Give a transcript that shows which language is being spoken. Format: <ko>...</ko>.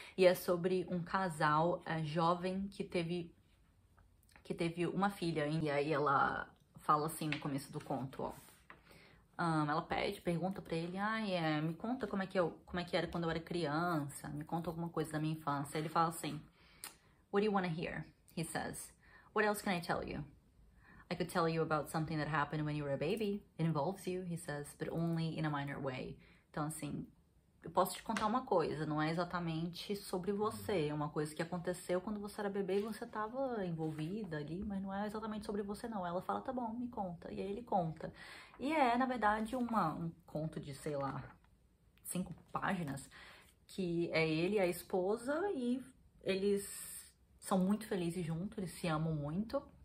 <pt>E é sobre um casal jovem que teve uma filha. E aí ela fala assim no começo do conto, ó. Ela pergunta pra ele, me conta como é que era quando eu era criança. Me conta alguma coisa da minha infância. Ele fala assim,</pt> <en>what do you want to hear? He says, what else can I tell you? I could tell you about something that happened when you were a baby. It involves you, he says, but only in a minor way.</en> <pt>Então, assim, eu posso te contar uma coisa, não é exatamente sobre você, é uma coisa que aconteceu quando você era bebê e você tava envolvida ali, mas não é exatamente sobre você, não. Ela fala, tá bom, me conta. E aí ele conta. E na verdade, um conto de, sei lá, 5 páginas, que é ele e a esposa, e eles são muito felizes juntos, eles se amam muito.</pt>